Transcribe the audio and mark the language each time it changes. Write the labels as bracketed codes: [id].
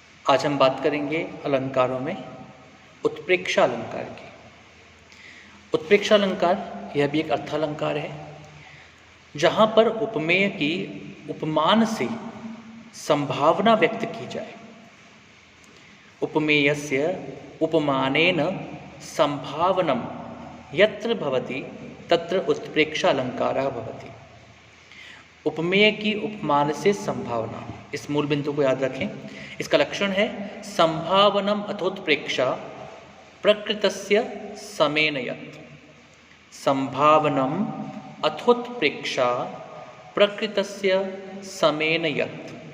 [hi] आज हम बात करेंगे अलंकारों में उत्प्रेक्षा अलंकार की। उत्प्रेक्षा अलंकार यह भी एक अर्थालंकार है जहाँ पर उपमेय की उपमान से संभावना व्यक्त की जाए। [sa] उपमेयस्य उपमानेन संभावनम यत्र भवति तत्र उत्प्रेक्षा अलंकारः भवति। [hi] उपमेय की उपमान से संभावना, इस मूल बिंदु को याद रखें। इसका लक्षण है [sa] संभावनम अथोत्प्रेक्षा प्रकृतस्य समेन यत्। संभावनम अथोत्प्रेक्षा प्रकृतस्य समेन यत्।